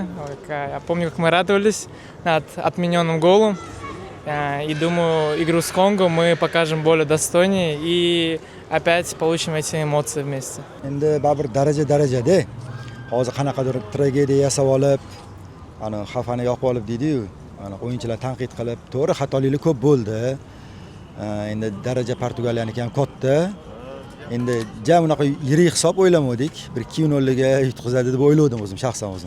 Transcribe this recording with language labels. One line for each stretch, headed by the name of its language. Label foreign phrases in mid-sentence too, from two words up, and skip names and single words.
Russian: Я помню, как мы радовались над отмененным голом. И думаю, игру с Конго мы покажем более достойнее и опять получим эти эмоции вместе.
Uzbek: Endi baribir daraja-darajada. Hozir qanaqadir tragediya yasab olib, ana xafani yoqib olib deydi-yu, ana o'yinchilar tanqid qilib, to'g'ri xatoliklar ko'p bo'ldi. Endi daraja Portugaliyanikiga ham katta. Endi jam unaqa yirik hisob o'ylamadik. Bir 2-0 ga yutqazadi deb o'yladim o'zim shaxsan o'zim.